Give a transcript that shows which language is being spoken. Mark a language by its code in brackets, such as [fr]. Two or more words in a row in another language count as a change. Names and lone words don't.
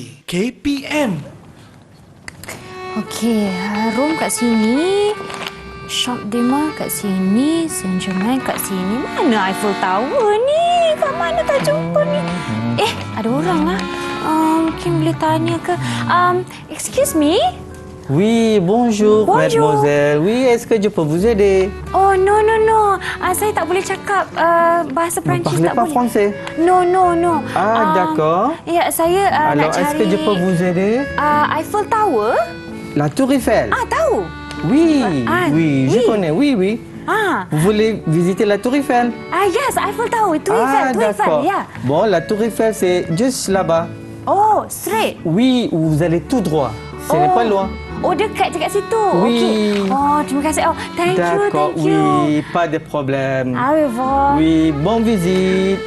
[ms] KPM. Okey, Harum kat sini. Shop Dema kat sini. Saint Germain kat sini. Mana Eiffel Tower ni? Kat mana tak jumpa ni? Ada orang lah. Mungkin boleh tanya ke. [en] Excuse me? [fr] Oui, bonjour, Bonjour. mademoiselle. Oui, est-ce que je peux vous aider? [en] Oh, no. [ms] Saya tak boleh cakap bahasa [fr] Vous [ms] Perancis. [fr] parlez [ms] Tak [fr] pas [ms] boleh. [fr] français? [en] No. [fr] D'accord. [ms] Ya, saya nak [fr] Alors, [ms] cari... [fr] est-ce que je peux vous aider? [ms] Eiffel Tower? [fr] La Tour Eiffel. [ms] Tahu. [fr] Oui, oui. je connais, oui. Vous voulez visiter la Tour Eiffel? [en] Yes, Eiffel Tower. Tour Eiffel, [fr] d'accord. [ms] ya. [fr] Bon, la Tour Eiffel, c'est juste là-bas. [en] Oh, straight. [fr] Oui, où vous allez tout droit. Ce n'est pas loin. [ms] Oh, dekat situ. [fr] Oui. [ms] Okey. Oh, terima kasih. [en] Oh, thank [fr] D'accord, [en] you. [fr] oui, pas de problème. Au revoir. Oui, bonne visite.